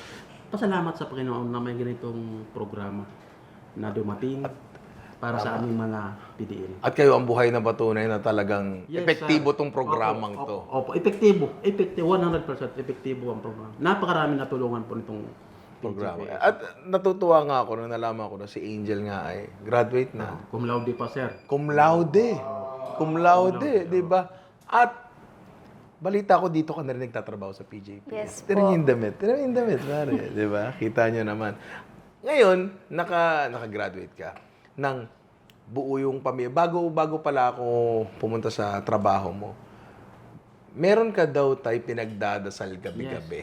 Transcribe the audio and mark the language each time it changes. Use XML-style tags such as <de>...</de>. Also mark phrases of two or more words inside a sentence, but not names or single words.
<tl>Pasalamat sa Panginoon na may ganitong programa na dumating para sa aming mga PDL. At kayo ang buhay na patunay na talagang epektibo tong programang to. Opo, epektibo. 100% epektibo ang programa. Napakarami natulungan po nitong programa. At natutuwa nga ako nung nalaman ko na si Angel nga ay graduate na.</tl> <la>Cum laude</la> <tl>pa, sir.</tl> <la>Cum laude. Cum laude,</la> <tl>di ba? At balita ko dito ka na rin nagtatrabaho sa PJP. Yes po. Tinan yung damit, pare. Di ba? Kita nyo naman. Ngayon, naka-graduate ka ng buo yung pamilya. Bago pala ako pumunta sa trabaho mo, meron ka daw tayo pinagdadasal gabi-gabi.</tl>